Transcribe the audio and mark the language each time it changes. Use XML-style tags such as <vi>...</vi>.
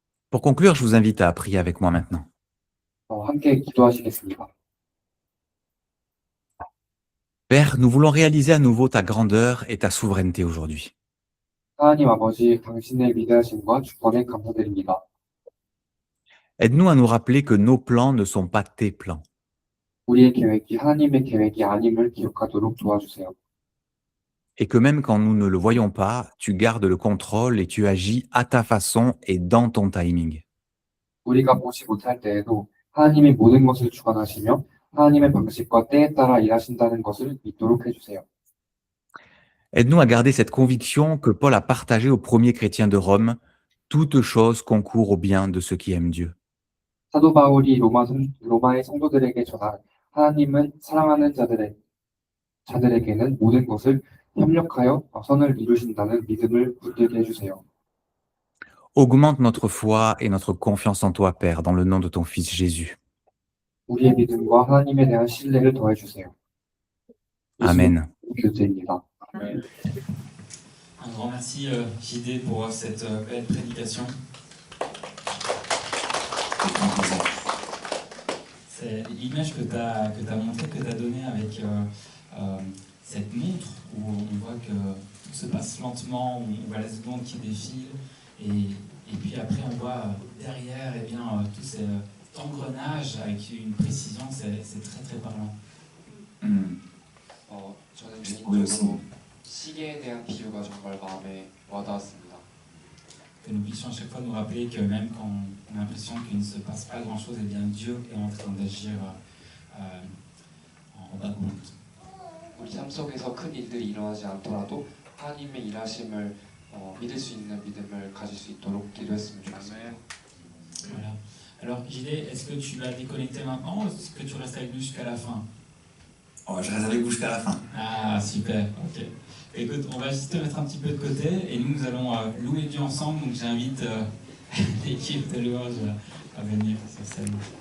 <fr>Pour conclure, je vous invite à prier avec moi maintenant.</fr> <ko>함께 기도하시겠습니다.</ko> <fr>Père, nous voulons réaliser à nouveau ta grandeur et ta souveraineté aujourd'hui.</fr> <ko>하나님 아버지, 당신의 위대하심과 주권에 감사드립니다.</ko> <fr>Aide-nous à nous rappeler que nos plans ne sont pas tes plans.</fr> <ko>우리의 계획이 하나님의 계획이 아님을 기억하도록 도와주세요.</ko> <fr>Et que même quand nous ne le voyons pas, tu gardes le contrôle et tu agis à ta façon et dans ton timing.</fr> <ko>우리가 보지 못할 때에도 하나님이 모든 것을 주관하시며 하나님의 방식과 때에 따라 일하신다는 것을 믿도록 해주세요.</ko> <fr>Aide-nous à garder cette conviction que Paul a partagée aux premiers chrétiens de Rome. Toute chose concourt au bien de ceux qui aiment Dieu.</fr> <ko>사도 바울이 로마의 성도들에게 전한 하나님은 사랑하는 자들에게는 모든 것을 협력하여 선을 이루신다는 믿음을 붙들게 해주세요.</ko> <fr>Augmente notre foi et notre confiance en toi, Père, dans le nom de ton Fils Jésus.</fr> <ko>우리의 믿음과 하나님에 대한 신뢰를 더해주세요.</ko> <fr>Amen.</fr> <ko>교제입니다.</ko> <fr>Un grand merci JD pour cette belle prédication. C'est l'image que tu as montrée, que tu as donnée avec cette montre où on voit que tout se passe lentement, on voit la seconde qui défile et puis après on voit derrière tout cet engrenage avec une précision, c'est très très parlant.</fr> <ko>저는 개인적으로 시계에 대한 비유가 정말 마음에 와닿았습니다.</ko> <fr>Que nous puissions à chaque fois nous rappeler que même quand on a l'impression qu'il ne se passe pas grand-chose, eh bien Dieu est en train d'agir en bas compte.</fr> <ko>우리 삶 속에서 큰 일들이 일어나지 않더라도 하나님의 일하심을 믿을 수 있는 믿음을 가질 수 있도록 기도했으면 좋겠습니다.</ko> <fr>Voilà. Alors JD, est-ce que tu vas déconnecter maintenant ou est-ce que tu restes avec nous jusqu'à la fin? Oh, je reste avec vous jusqu'à la fin. Ah super, ok. Écoute, on va juste te mettre un petit peu de côté et nous allons louer Dieu ensemble, donc j'invite l'équipe de louange à venir sur scène.</fr>